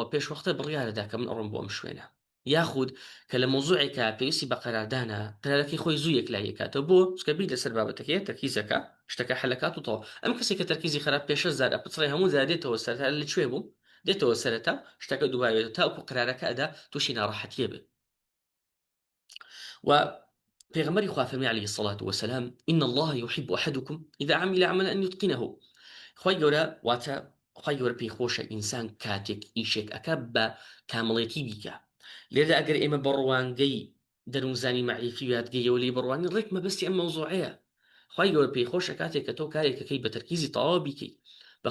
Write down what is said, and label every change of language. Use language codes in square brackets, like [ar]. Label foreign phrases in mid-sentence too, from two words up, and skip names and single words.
[ckb] پێشوەختە بڕیارەدا کە من ئەڕۆم بۆ ئەم شوێنە یاخود کە لە مۆزوعێکە پێویستی بە قەراردانە قەرارەکەی خۆی زوو یەکلایەکاتەوە بۆ چکەبی لەسەر بابەتەکەی تەرکیزەکە شتەکە حەلەکات و تەواو ئەم کەسێک کە تەرکیزی خراپ پێشە زار ئەپچڕی هەموو زادێتەوە سەرتا لەکوێ بوو دێتەوە سەرەتا شتەکە دووبارێت تاوەکو قەرارەکە ئەدا تووشی ناڕەحەتیە بێت و پێغەمبەری خوا فەرمی [ar] عەلەیهی الصەلاة وەسەلام إن الله يحب أحدكم إذا عمل عملا أن يتقنه [ckb] خۆی گەورە واتە خی گەورە پێی خۆشە ئینسان کاتێک ئیشێک ئەکە بە کامەڵێتی بیکە لێرە ئەگەر ئێمە بەڕوانگەی دەروونزانی مەعریفی و یادگەیەوە لێ بڕوانی ڕێک مەبەستی ئەم مەوزوعەیە خی گەورە پێی خۆشە کاتێک کە تۆ کارێکەکەی بە تەرکیزی تەواو بیکەی بە